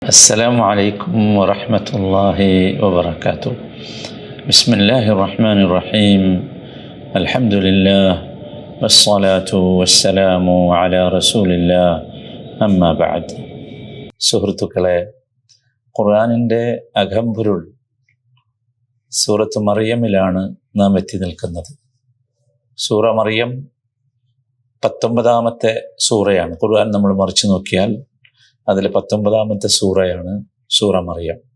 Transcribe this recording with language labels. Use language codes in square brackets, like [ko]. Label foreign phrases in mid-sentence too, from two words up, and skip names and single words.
[ar] السلام عليكم ورحمة الله وبركاته. بسم الله الرحمن الرحيم. الحمد لله والصلاة والسلام على رسول الله أما بعد. [ml] സുഹൃത്തുക്കളെ, ഖുർആനിൻ്റെ അകമ്പൊരുൾ സൂറത്ത് മറിയമിലാണ് നാം എത്തി നിൽക്കുന്നത്. സൂറ മറിയം 19ാമത്തെ സൂറയാണ്. ഖുർആൻ നമ്മൾ മറിച്ചു നോക്കിയാൽ അതിൽ 19ാമത്തെ സൂറയാണ് സൂറ മറിയം.